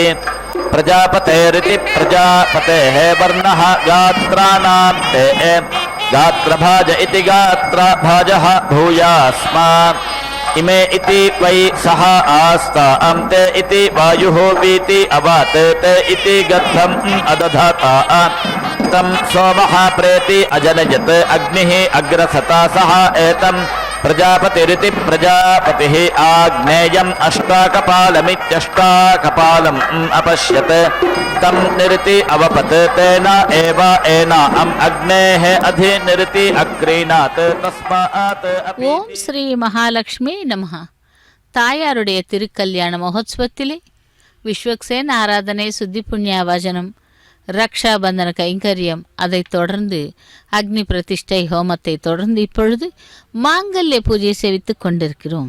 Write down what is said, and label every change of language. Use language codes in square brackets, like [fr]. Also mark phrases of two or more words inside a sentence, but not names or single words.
[sa] प्रजापतेरिति प्रजापतेः वर्णः गात्राणां ते गात्रभाज इति गात्रभाजः भूयास्मा इमे इति वै सह आस्तां ते इति वायुः वीति अवात ते इति गद्धम् अदधाता तं सोमः प्रेति अजनयत् अग्निः अग्रसता सह एतं प्रजापतिरिति प्रजापतिः आग्नेयम् अष्टाकपालमित्यष्टाकपालम् अपश्यत् तं निरिति अवपत् तेन एव एनाम् अग्नेः अधिनिरिति अग्रीणात् तस्मात् ॐ श्री महालक्ष्मी नमः. [ta] தாயாருடைய திருக்கல்யாண மகோத்சவத்திலே விஸ்வக்சேன் ஆராதனை, சுத்தி புண்ணிய வாஜனம், ரக்ஷாபந்தன கைங்கரியம், அதைத் தொடர்ந்து அக்னி பிரதிஷ்டை ஹோமத்தை தொடர்ந்து இப்பொழுது மாங்கல்ய பூஜை சேவித்துக் கொண்டிருக்கிறோம்.